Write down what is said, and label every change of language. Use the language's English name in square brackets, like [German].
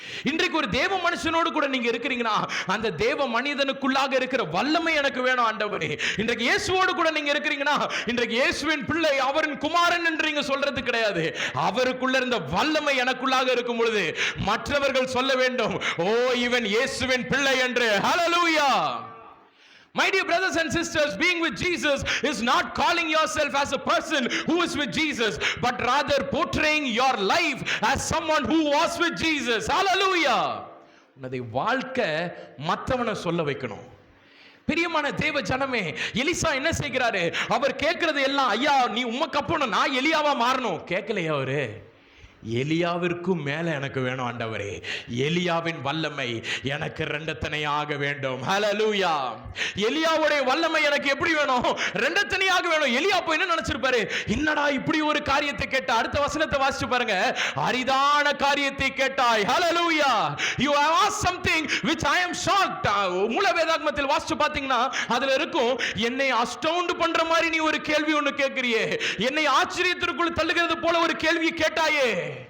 [Tamil] இன்றைக்கு ஒரு தேவ மனுஷனோடு கூட நீங்க இருக்கிறீங்கன்னா அந்த தேவ மனிதனுக்குள்ளாக இருக்கிற வல்லமை எனக்கு வேணும் ஆண்டவரே. இன்றைக்கு இயேசுவோடு கூட நீங்க இருக்கிறீங்கன்னா இன்றைக்கு இயேசுவின் பிள்ளை, அவரின் குமாரன் என்று நீங்க சொல்றது கிடையாது. அவருக்குள்ள இருந்த வல்லமை எனக்குள்ளாக இருக்கும் பொழுது மற்றவர்கள் சொல்ல வேண்டும், ஓ இவன் இயேசுவின் பிள்ளை என்று. ஹல்லேலூயா. [English] My dear brothers and sisters, being with Jesus is not calling yourself as a person who is with Jesus, but rather portraying your life as someone who was with Jesus. Hallelujah. [Tamil] உன்னுடைய வாழ்க்கை மற்றவனை சொல்ல வைக்கணும். பிரியமான தேவ ஜனமே, Elisha என்ன செய்கிறாரு? அவர் கேட்கறது எல்லாம், ஐயா நீ உமக்கு அப்புறம் நான் எலியாவா மாறணும் கேட்கலையா? அவரு எலியாவிற்கும் மேல எனக்கு வேணும் ஆண்டவரே. எலியாவின் வல்லமை எனக்கு ரெண்டத்தனையாக வேண்டும். ஹல்லேலூயா. எலியாவுடைய வல்லமை எனக்கு எப்படி வேணும்? ரெண்டத்தனையாக வேணும். எலியா போய் என்ன நினைச்சிருப்பாரு? என்னடா இப்படி ஒரு காரியத்தை கேட்ட. அடுத்த வசனத்தை வாசிச்சு பாருங்க. அரிதான காரியத்தை கேட்டாய். ஹல்லேலூயா. [English] You have asked something which I am shocked. [Tamil] மூல வேதாகமத்தில் வாசிச்சு பாத்தீங்கன்னா அதுல இருக்கும், என்னை அஸ்டவுண்ட் பண்ற மாதிரி நீ ஒரு கேள்வி ஒன்னு கேட்கிறியே, என்னை ஆச்சரியத்திற்குள் தள்ளுகிறது போல ஒரு கேள்வி கேட்டாயே.